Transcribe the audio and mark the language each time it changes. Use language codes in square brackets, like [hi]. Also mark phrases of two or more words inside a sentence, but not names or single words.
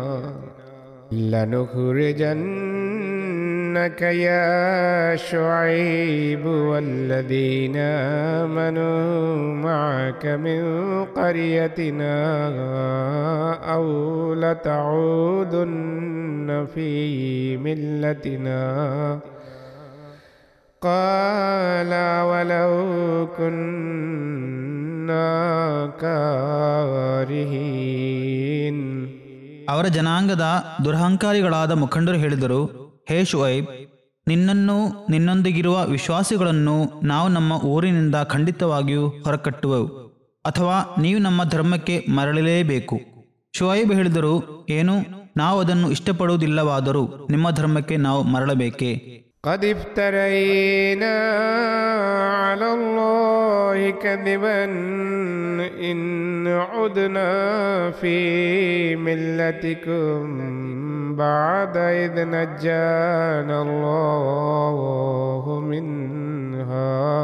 [ar] لنخرجنك يا شعيب والذين آمنوا معك من قريتنا أو لتعودن في ملتنا. قال ولو كنا كارهين. [kn] ಅವರ ಜನಾಂಗದ ದುರಹಂಕಾರಿಗಳಾದ ಮುಖಂಡರು ಹೇಳಿದರು, ಹೇ ಶುಐಬ್, ನಿನ್ನನ್ನು ನಿನ್ನೊಂದಿಗಿರುವ ವಿಶ್ವಾಸಿಗಳನ್ನು ನಾವು ನಮ್ಮ ಊರಿನಿಂದ ಖಂಡಿತವಾಗಿಯೂ ಹೊರಕಟ್ಟುವೆವು, ಅಥವಾ ನೀವು ನಮ್ಮ ಧರ್ಮಕ್ಕೆ ಮರಳಲೇಬೇಕು. ಶುಐಬ್ ಹೇಳಿದರು, ಏನು, ನಾವು ಅದನ್ನು ಇಷ್ಟಪಡುವುದಿಲ್ಲವಾದರೂ ನಿಮ್ಮ ಧರ್ಮಕ್ಕೆ ನಾವು ಮರಳಬೇಕೇ? [ar] قد افترينا على الله كذبا إن عدنا في ملتكم بعد إذ نجانا الله منها